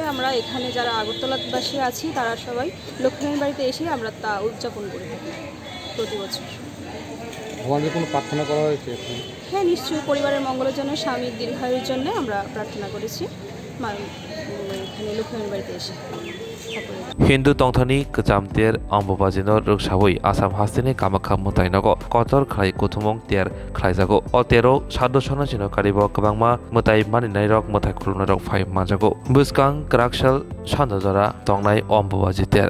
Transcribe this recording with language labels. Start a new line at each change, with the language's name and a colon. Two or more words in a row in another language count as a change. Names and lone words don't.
Bangla: আমরা এখানে যারা আগরতলাবাসী আছি তারা সবাই লক্ষ্মীনারায়ণ বাড়িতে এসে আমরা তা উদযাপন করে থাকি প্রতি বছর। আমাদের কোনো প্রার্থনা করা হয়েছে? হ্যাঁ, নিশ্চয়ই। পরিবারের মঙ্গলের জন্য, স্বামীর দীর্ঘায়ুর জন্য আমরা প্রার্থনা করেছি এখানে লক্ষ্মীনারায়ণ বাড়িতে এসে।
Kok Borok: Hindu tongthani kecamtir ambobajino ruksawui Asam hastini kamakha mutainago kotor khlai kuthumong ter khlaijago o tero saddo sona chino karibo kabangma mutai maninai rok mutai khulunai rok phai manjago buskang krakshal sandojara tongnai ambobaji ter